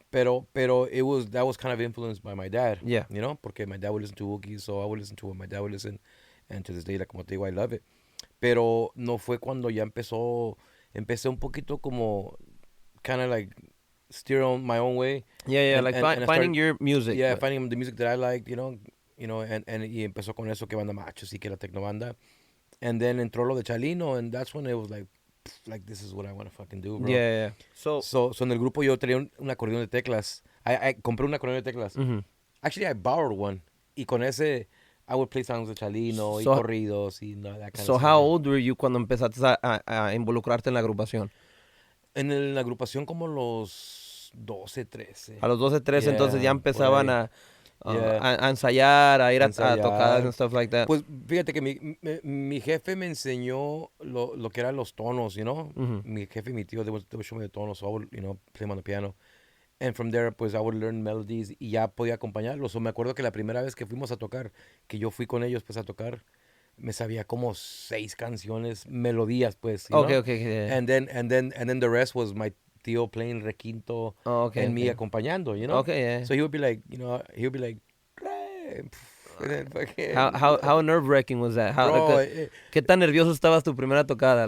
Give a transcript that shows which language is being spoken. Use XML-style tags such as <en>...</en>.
<en>Pero that was kind of influenced by my dad. Yeah. Porque my dad would listen to Wookiees, so I would listen to what my dad would listen, and to this day, like,</en> <es>como te digo,</es> <en>I love it.</en> <es>pero no fue cuando ya empecé un poquito como,</es> <en>kind of like, steer on my own way. Yeah, like And I started, your music. yeah, finding the music that I liked,</en> <es>y empezó con eso que banda machos y que la tecnobanda.</es> <en>And then</en> <es>entró lo de</es> <en>Chalino, and that's when it was like this is what I want to fucking do, bro. Yeah. So en el grupo yo tenía un acordeón de teclas. I compré un acordeón de teclas. Mm-hmm. Actually, I borrowed one.</en> <es>Y con ese,</es> <en>I would play songs de Chalino</en> <es>y corridos y</es> <en>that kind of stuff. So how old were you</en> <es>cuando empezaste a involucrarte en la agrupación? En la agrupación como los 12, 13. A los 12, 13,</es> <en>Yeah,</en> <es>entonces ya empezaban</es> <en>yeah.</en> <es>a ensayar, a ir a tocadas</es> <en>and stuff like that.</en> <es>Pues fíjate que mi jefe me enseñó lo que eran los tonos,</es> <en>Mm-hmm.</en> <es>Mi jefe y mi tío,</es> <en>they would show me the tonos, so I would, play them on the piano. And from there, pues, I would learn melodies</en> <es>y ya podía acompañarlos. So, me acuerdo que la primera vez que fuimos a tocar, que yo fui con ellos, pues, a tocar, me sabía como 6 canciones, melodías, pues,</es> <en>Okay, yeah. And then the rest was my tío playing requinto and</en> <es>me acompañando,</es> <en>Okay, yeah. So he would be like, "Re", and then fucking, How nerve-wracking was that? bro,</en> <es>¿Qué tan nervioso estabas tu primera tocada?</es>